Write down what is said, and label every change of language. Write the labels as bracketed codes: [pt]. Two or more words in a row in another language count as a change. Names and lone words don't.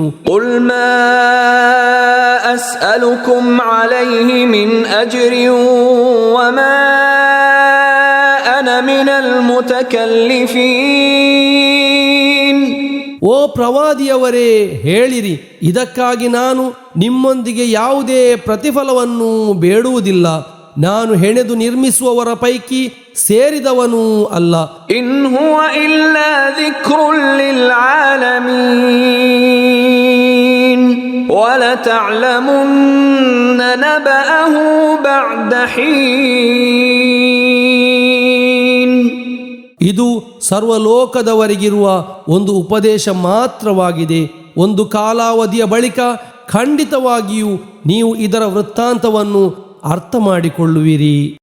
[ar] قل ما أسألكم عليه من أجر وما أنا من المتكلفين. [kn] ಓ ಪ್ರವಾದಿಯವರೇ, ಹೇಳಿರಿ, ಇದಕ್ಕಾಗಿ ನಾನು ನಿಮ್ಮೊಂದಿಗೆ ಯಾವುದೇ ಪ್ರತಿಫಲವನ್ನು ಬೇಡುವುದಿಲ್ಲ, ನಾನು ಹೆಣೆದು ನಿರ್ಮಿಸುವವರ ಪೈಕಿ ಸೇರಿದವನೂ ಅಲ್ಲ. [ar] إن هو إلا ذكر للعالمين ولتعلمن نبأه بعد حين. [kn] ಇದು ಸರ್ವಲೋಕದವರಿಗಿರುವ ಒಂದು ಉಪದೇಶ ಮಾತ್ರವಾಗಿದೆ. ಒಂದು ಕಾಲಾವಧಿಯ ಬಳಿಕ ಖಂಡಿತವಾಗಿಯೂ ನೀವು ಇದರ ವೃತ್ತಾಂತವನ್ನು ಅರ್ಥ ಮಾಡಿಕೊಳ್ಳುವಿರಿ.